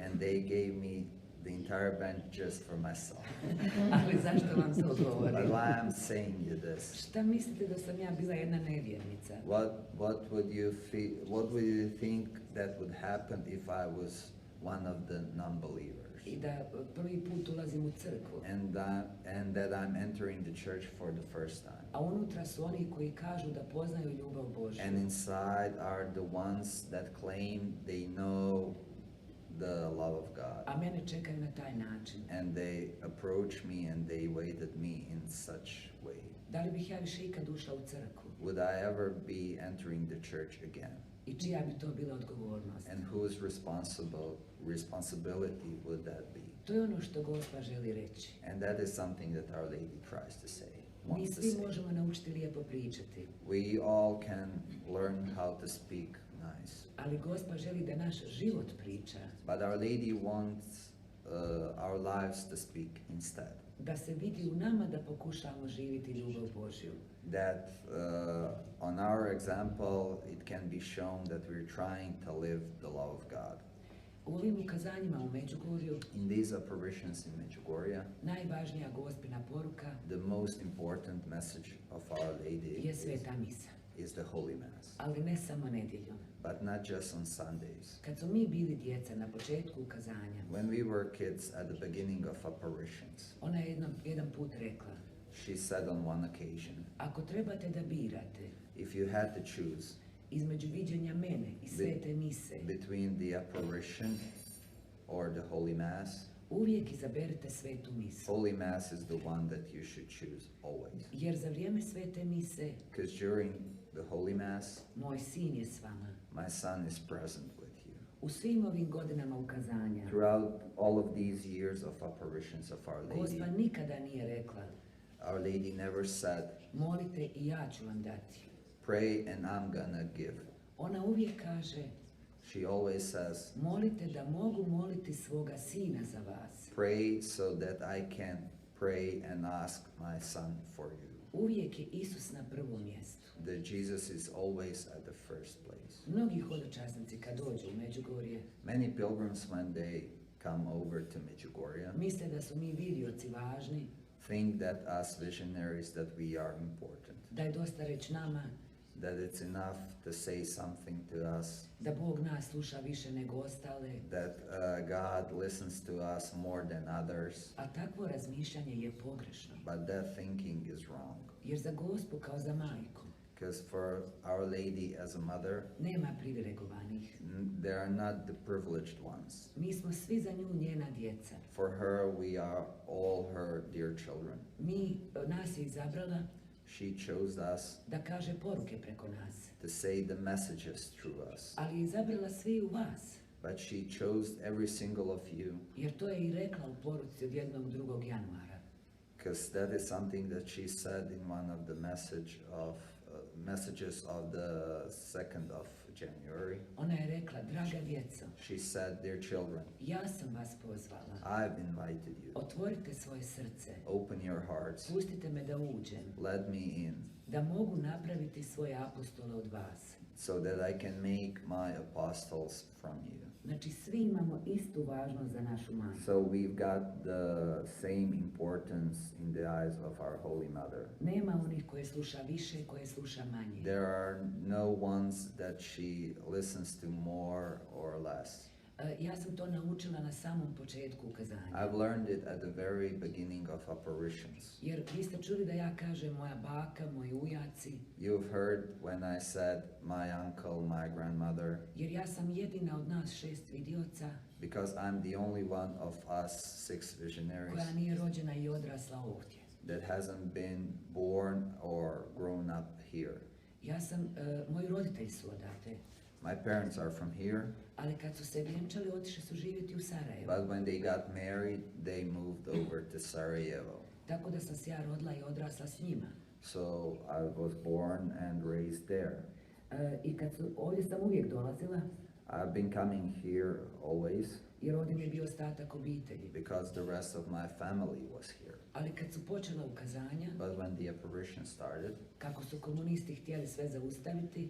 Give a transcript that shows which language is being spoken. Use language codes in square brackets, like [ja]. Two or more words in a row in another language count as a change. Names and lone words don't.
[en] And they gave me the entire bench just for myself. [bs] Ali zašto vam to [en] But [bs] govorim? [en] why I'm saying you this? [bs] Šta mislite da sam ja bila jedna nevjernica? [en] What would you think that would happen if I was one of the non-believers? [bs] I da prvi put ulazim u crkvu. [en] And that I'm entering the church for the first time. [bs] A unutra su oni koji kažu da poznaju ljubav Božju. [en] And inside are the ones that claim they know the love of God. [bs] A mene čekaju na taj način. [en] And they approach me and they waited me in such way. [bs] Da li bih ja više ikad ušla u crkvu? [en] Would I ever be entering the church again? [bs] I čija bi to bila odgovornost? [en] And whose responsibility would that be? [bs] To je ono što Gospa želi reći. [en] And that is something that Our Lady tries to say, [bs] Mi [en] wants to [bs] svi [en] say. [bs] možemo naučiti lijepo pričati, [en] We all can learn how to speak nice. [bs] ali Gospa želi da naš život priča, [en] But Our Lady wants our lives to speak instead. [bs] da se vidi u nama da pokušamo živjeti ljubav Božju. [en] That on our example, it can be shown that we're trying to live the love of God. [bs] U ovim ukazanjima u Medjugorju [en] In these apparitions in Medjugorje, [bs] najvažnija Gospina poruka [en] the most important message of Our Lady [bs] je sveta misa, [en] is the Holy Mass. [bs] ali ne samo nedjeljom. [en] But not just on Sundays. [bs] Kad smo mi bili djeca na početku ukazanja, [en] When we were kids at the beginning of apparitions, [bs] ona je jedan put rekla, [en] she said on one occasion, [bs] ako trebate da birate [en] if you had to choose [bs] između viđenja mene i svete mise, [en] between the apparition or the Holy Mass, [bs] uvijek izaberite svetu misu. [en] Holy Mass is the one that you should choose always. [bs] Jer za vrijeme svete mise [en] Because during the Holy Mass, [bs] moj sin je s vama. [en] my son is present with you. [bs] U svim ovim godinama ukazanja [en] Throughout all of these years of apparitions of Our Lady, [bs] Gospa nikada nije rekla, [en] Our Lady never said, [bs] molite i ja ću vam dati. [en] pray and I'm gonna give. [bs] Ona uvijek kaže, [en] She always says, [bs] molite da mogu moliti svoga sina za vas. [en] pray so that I can pray and ask my son for you. [bs] Uvijek je Isus na prvom mjestu. [en] That Jesus is always at the first place. [bs] Mnogi hodočasnici kad dođu u Medjugorje [en] Many pilgrims when they come over to Medjugorje [bs] misle da su mi vidioci važni, [en] think that us visionaries that we are important. [bs] da je dosta reći nama [en] that it's enough to say something to us, [bs] da Bog nas sluša više nego ostale, [en] that God listens to us more than others, [bs] a takvo razmišljanje je pogrešno. [en] but that thinking is wrong. [bs] Jer za Gospu kao za majku [en] Because for Our Lady as a mother, [bs] nema privilegovanih. [en] they are not the privileged ones. [bs] Mi smo svi za nju njena djeca. [en] For her, we are all her dear children. [bs] Nas je izabrala [en] She chose us [bs] da kaže poruke preko nas, [en] to say the messages through us. [bs] ali je izabrala svi u vas, [en] But she chose every single of you, [bs] jer to je i rekla u poruci od 1. 2. januara. [en] because that is something that she said in one of the messages of the 2nd of January. [bs] Ona je rekla, draga djeco, [en] She said, dear children, [bs] ja sam vas pozvala, [en] I've invited you. [bs] otvorite svoje srce, [en] Open your hearts. [bs] pustite me da uđem, [en] Let me in [bs] da mogu napraviti svoje apostole od vas. [en] so that I can make my apostles from you. [bs] Znači, svi imamo istu važnost za našu majku. [en] So we've got the same importance in the eyes of our Holy Mother. [bs] Nema onih koje sluša više, koje sluša manje. [en] There are no ones that she listens to more or less. [bs] Ja sam to naučila na samom početku ukazanja. [en] I've learned it at the very beginning of apparitions. [bs] Jer vi ste čuli da ja kažem moja baka, moji ujaci, [en] You've heard when I said my uncle, my grandmother, [bs] jer ja sam jedina od nas 6 vidioca [en] because I'm the only one of us 6 visionaries [bs] koja nije rođena i odrasla ovdje. [en] that hasn't been born or grown up here. [bs] Moji roditelji su odavde, [en] My parents are from here, [bs] ali kad su se vjenčali otišli su živjeti u Sarajevo. [en] but when they got married, they moved over to Sarajevo. [bs] Tako da sam se ja rodila i odrasla s njima. [en] So I was born and raised there. [bs] I ovdje sam uvijek dolazila, [en] I've been coming here always [bs] jer ovdje mi je bio ostatak obitelji. [en] because the rest of my family was here. [bs] Ali kad su počela ukazanja, [en] But when the apparition started, [bs] kako su komunisti htjeli sve zaustaviti,